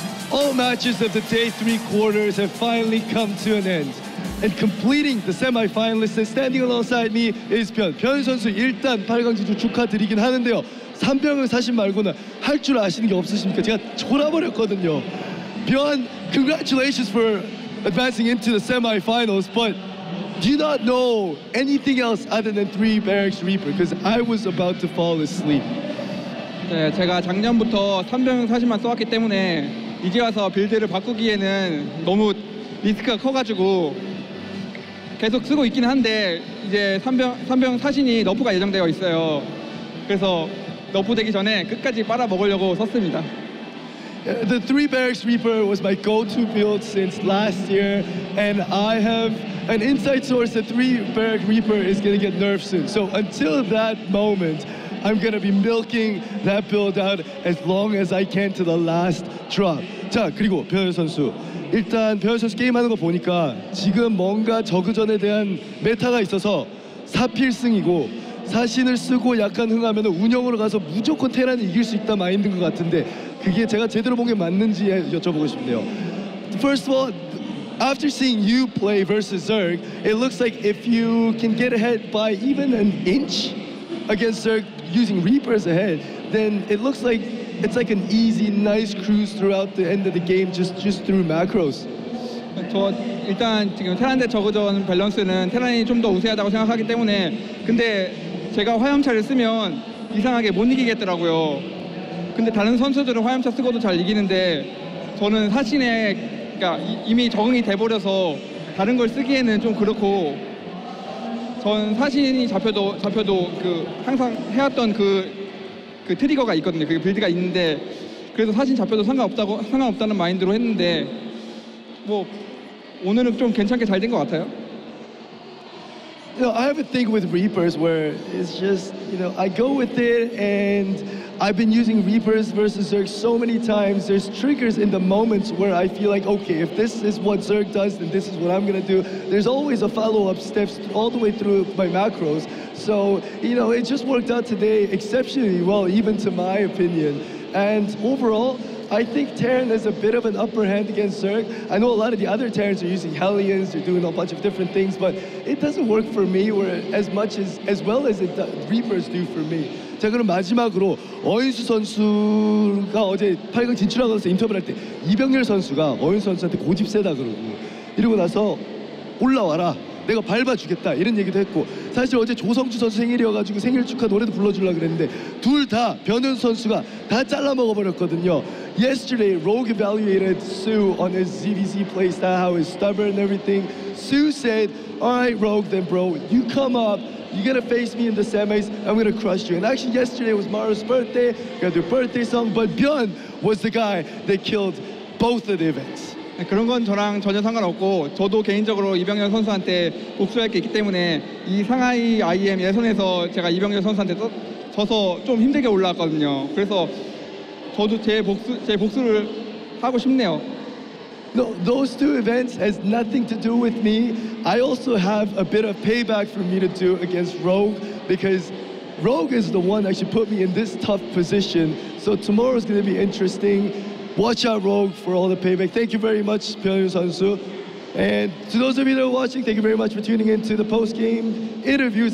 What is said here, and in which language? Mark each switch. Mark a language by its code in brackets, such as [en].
[en] All matches of the day 3 quarters have finally come to an end. And completing the semi-finalists and standing alongside me is ByuN. [ko] ByuN 선수 일단 8강 진출 축하드리긴 하는데요. 3병을 사신 말고는 할 줄 아시는 게 없으십니까? 제가 졸아버렸거든요. [en] ByuN, congratulations for advancing into the semi-finals, but do you not know anything else other than 3 Barracks Reaper? Because I was about to fall asleep. [ko] 네, 제가 작년부터 3병 사신만 써왔기 때문에 이제 와서 빌드를 바꾸기에는 너무 리스크가 커가지고 계속 쓰고 있긴 한데 이제 3병 사신이 너프가 예정되어 있어요. 그래서 너프 되기 전에 끝까지 빨아먹으려고 썼습니다. [en] The 3 Barracks Reaper was my go-to build since last year, and I have an inside source that 3 Barracks Reaper is going to get nerfed soon. So until that moment, I'm going to be milking that build out as long as I can to the last drop. [ko] 자, 그리고 ByuN 선수. 일단 ByuN 선수 게임하는 거 보니까 지금 뭔가 저그전에 대한 메타가 있어서 4필승이고 사신을 쓰고 약간 흥하면 운영으로 가서 무조건 테란을 이길 수 있다 마인드인 것 같은데 그게 제가 제대로 본 게 맞는지 여쭤보고 싶네요. [en] First of all, after seeing you play versus Zerg, it looks like if you can get ahead by even an inch against Zerg using Reapers ahead, then it looks like it's like an easy, nice cruise throughout the end of the game just through macros. [ko] 저 일단 지금 테란 대 저그전 밸런스는 테란이 좀 더 우세하다고 생각하기 때문에 근데 제가 화염차를 쓰면 이상하게 못 이기겠더라고요. 근데 다른 선수들은 화염차 쓰고도 잘 이기는데 저는 사신에 그러니까 이미 적응이 돼버려서 다른 걸 쓰기에는 좀 그렇고 전 사신이 잡혀도 그 항상 해왔던 그 트리거가 있거든요. 그 빌드가 있는데 그래서 사신 잡혀도 상관없다는 마인드로 했는데 뭐 오늘은 좀 괜찮게 잘 된 것 같아요. [en] You know, I have a thing with Reapers where it's just, you know, I go with it, and I've been using Reapers versus Zerg so many times. There's triggers in the moments where I feel like, okay, if this is what Zerg does, then this is what I'm gonna do. There's always a follow-up steps all the way through my macros. So, you know, it just worked out today exceptionally well, even to my opinion. And overall, I think Terran has a bit of an upper hand against Zerg. I know a lot of the other Terrans are using Hellions, they're doing a bunch of different things, but it doesn't work for me as well as Reapers do for me. [ko] 자, 그럼 마지막으로 어윤수 선수가 어제 8강 진출하면서 인터뷰를 할 때 이병렬 선수가 어윤수 선수한테 고집 세다 그러고 이러고 나서 올라와라. 내가 밟아주겠다 이런 얘기도 했고 사실 어제 조성주 선수 생일이어가지고 생일 축하 노래도 불러주려고 그랬는데 둘 다 변현 선수가 다 잘라 먹어버렸거든요. [en] Yesterday, Rogue evaluated soO on his ZvT playstyle, how he's stubborn and everything. soO said, all right, Rogue, then bro, you come up, you're gonna face me in the semis, I'm gonna crush you. And actually yesterday was Maru's birthday, got their birthday song, but ByuN was the guy that killed both of the events. [ko] 그런 건 저랑 전혀 상관없고 저도 개인적으로 이병렬 선수한테 복수할 게 있기 때문에 이 상하이 IEM 예선에서 제가 이병렬 선수한테 져서 좀 힘들게 올라왔거든요. 그래서 저도 제 복수를 하고 싶네요. [en] No, those two events has nothing to do with me. I also have a bit of payback for me to do against Rogue because Rogue is the one that actually put me in this tough position. So tomorrow's going to be interesting. Watch out, Rogue, for all the payback. Thank you very much, ByuN 선수. And to those of you that are watching, thank you very much for tuning in to the post-game interviews.